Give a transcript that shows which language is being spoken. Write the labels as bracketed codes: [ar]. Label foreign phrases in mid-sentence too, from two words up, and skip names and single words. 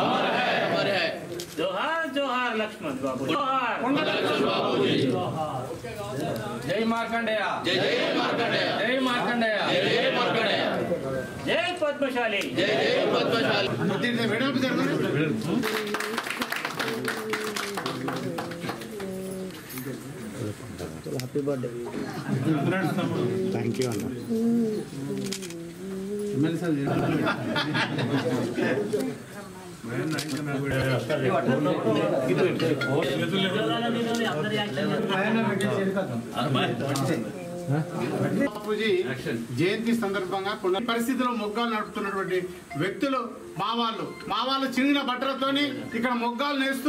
[hi] जोहार जोहार लक्ष्मण बाबू, जोहार [te] కొండ లక్ష్మణ్ బాపూజీ. [hi] जय मार्कंडेय, जय मार्कंडेय, जय मार्कंडेय, जय मार्कंडेय, जय पद्मशाली, जय पद्मशाली. [en] happy birthday. thank you [te] అన్న. బాపూజీ జయంతి సందర్భంగా కొన్ని పరిస్థితుల్లో మొగ్గాలు నడుపుతున్నటువంటి వ్యక్తులు మా వాళ్ళు చిన్న బట్టలతోని ఇక్కడ మొగ్గాలు నేస్తూ